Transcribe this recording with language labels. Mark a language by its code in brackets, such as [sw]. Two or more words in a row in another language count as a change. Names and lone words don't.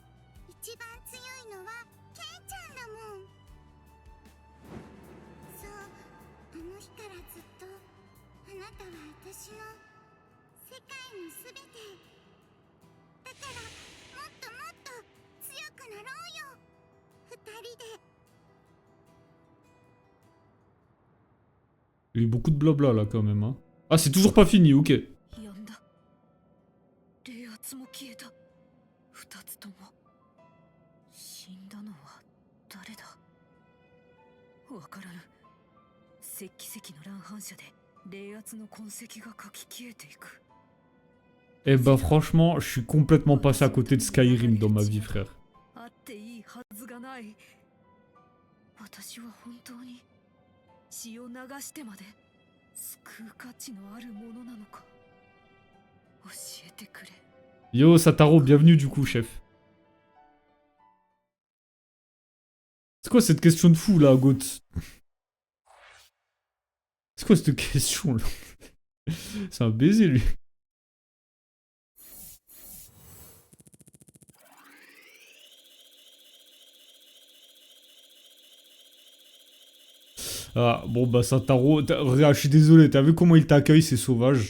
[ja] 一番強いのはケンちゃんだもん。そう、あの日からずっとあなたは私の世界のすべて。だからもっともっと強くなろうよ、二人で。 [fr] Il y a eu beaucoup de blabla là quand même. Hein. Ah, c'est toujours pas fini, ok. [ja] 呼んだ。冷圧も消えた。二つとも死んだのは誰だ。わからぬ。石器石の乱反射で冷圧の痕跡が書き消えていく。 [fr] Eh bah franchement, je suis complètement passé à côté de Skyrim dans ma vie, frère. [ja] あっていいはずがない。私は本当に血を流してまで救う価値のあるものなのか。教えてくれ。 [fr] Yo Sataro, bienvenue du coup, chef. C'est quoi cette question de fou là, Goth? C'est quoi cette question là? C'est un baiser lui. Ah, bon bah Sataro, regarde, je suis désolé, t'as vu comment il t'accueille, c'est sauvage.